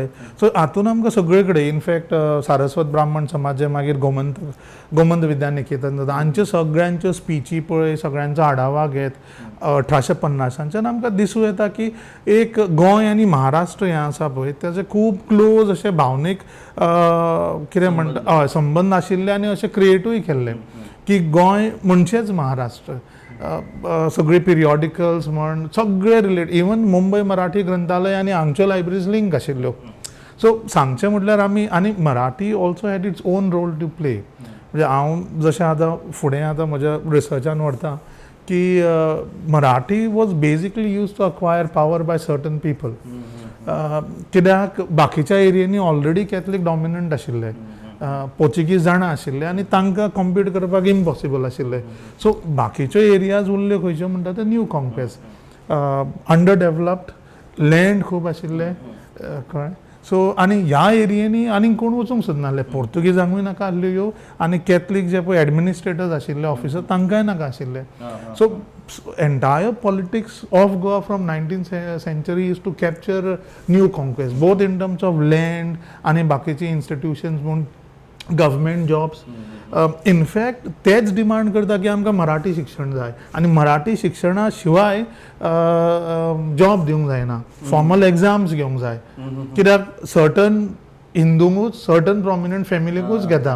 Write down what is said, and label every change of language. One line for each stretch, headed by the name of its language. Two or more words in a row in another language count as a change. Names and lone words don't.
Konkani: सो हातून आमकां सगळे कडेन
English: in fact
Konkani: सारस्वत ब्राह्मण समाज जे मागीर गोमंत विद्या निकेतन जाता हांच्यो सगळ्यांच्यो स्पिची पळय सगळ्यांचो आढावा घेत 1850च्यान आमकां दिसूं येता की एक गोंय आनी महाराष्ट्र हें आसा पळय तेजे खूब क्लोज अशे भावनीक कितें म्हणटा हय संबंद आशिल्ले आनी अशे क्रिएटूय केल्ले की गोंय म्हणचेच महाराष्ट्र. सगळी पिरियॉडिकल्स म्हण सगळे रिलेट इवन मुंबय मराठी ग्रंथालय आनी हांगच्यो
English: libraries link
Konkani: आशिल्ल्यो.
English: सो
Konkani: सांगचें म्हटल्यार आमी आनी मराठी
English: also had its own role to play.
Konkani: म्हणजे हांव जशें आतां फुडें आतां म्हज्या रिसर्चान व्हरता की मराठी
English: was basically use to acquire power by certain people.
Konkani: कित्याक बाकीच्या एरियांनी
English: already Catholic dominant
Konkani: आशिल्ले, पोर्चुगीज जाणां आशिल्ले आनी तांकां कॉम्पीट करपाक इम्पॉसिबल आशिल्लें. सो बाकीच्यो एरियाज उरल्यो खंयच्यो म्हणटा ते
English: New Conquest, under developed land
Konkani: खूब आशिल्ले, कळ्ळें. सो आनी ह्या एरियेनी आनीक कोण वचूंक सोदनासले, पोर्तुगीजांकूय नाका आसल्यो ह्यो आनी कॅथलीक जे पळय एडमिनिस्ट्रेटर्स आशिल्ले ऑफिसर तांकांय नाका आशिल्ले.
English: So entire politics of Goa from 19th century is to capture New Conquest, both in terms of land
Konkani: आनी बाकीची इन्स्टिट्यूशन्स म्हूण
English: government jobs. in fact
Konkani: तेच डिमांड करता की आमकां मराठी शिक्षण जाय आनी मराठी शिक्षणा शिवाय जॉब दिवंक जायना,
English: formal exams
Konkani: घेवंक जाय. कित्याक सर्टन हिंदूंकूच
English: certain prominent
Konkani: फॅमिलीकूच घेता.